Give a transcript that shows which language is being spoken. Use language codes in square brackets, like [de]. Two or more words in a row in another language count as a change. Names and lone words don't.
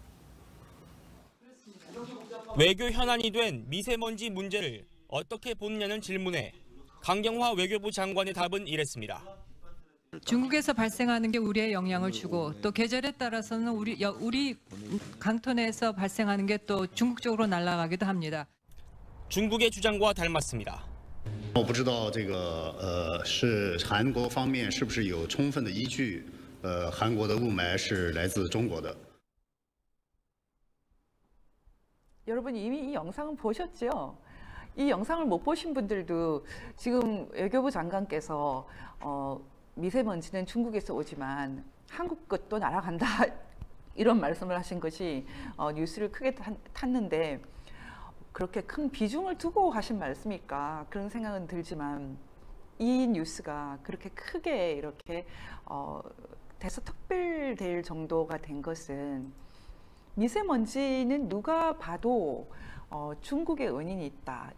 [ko] 외교 현안이 된 미세먼지 문제를 어떻게 보느냐는 질문에 강경화 외교부 장관의 답은 이랬습니다. 중국에서 발생하는 게 우리에 영향을 주고 또 계절에 따라서는 우리 강토내에서 발생하는 게 또 중국 쪽으로 날아가기도 합니다. 중국의 주장과 닮았습니다. [zh] 我不知道这个是韩国方面是不是有充分的依据韩国的雾霾是来自中国的 [ko] 여러분 이미 이 영상은 보셨죠? 이 영상을 못 보신 분들도 지금 외교부 장관께서 미세먼지는 중국에서 오지만 한국 것도 날아간다 이런 말씀을 하신 것이 뉴스를 크게 탔는데 그렇게 큰 비중을 두고 하신 말씀일까 그런 생각은 들지만 이 뉴스가 그렇게 크게 이렇게 대서특필될 정도가 된 것은 미세먼지는 누가 봐도 중국의 은인이 있다.